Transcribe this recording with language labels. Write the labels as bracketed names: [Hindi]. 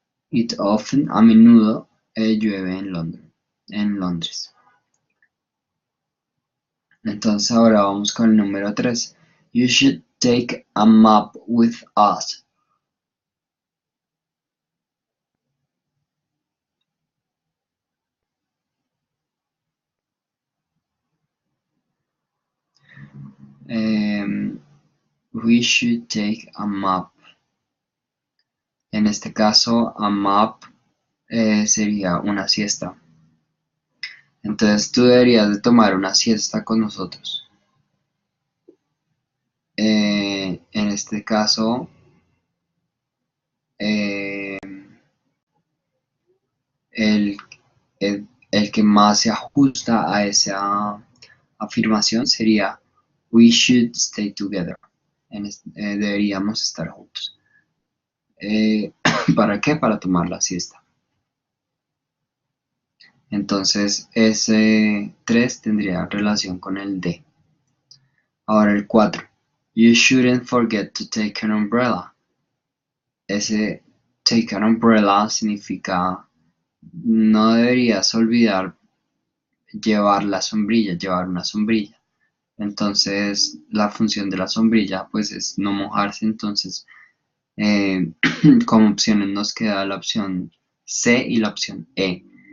[English] It often, [Spanish] a menudo, llueve en Londres. Entonces ahora vamos con el número 3. [English] You should take a map with us. We should take a map. [Spanish] En este caso, [English] a map [Spanish] sería una siesta. Entonces tú deberías de tomar una siesta con nosotros. En este caso, eh, el, el que más se ajusta a esa afirmación sería [English] We should stay together. [Spanish] Deberíamos estar juntos. ¿Para qué? Para tomar la siesta. Entonces ese 3 tendría relación con el D. Ahora el 4. [English] You shouldn't forget to take an umbrella. [Spanish] Ese [English] take an umbrella [Spanish] significa no deberías olvidar llevar la sombrilla, llevar una sombrilla. Entonces la función de la sombrilla pues es no mojarse. Entonces como opciones nos queda la opción C y la opción E.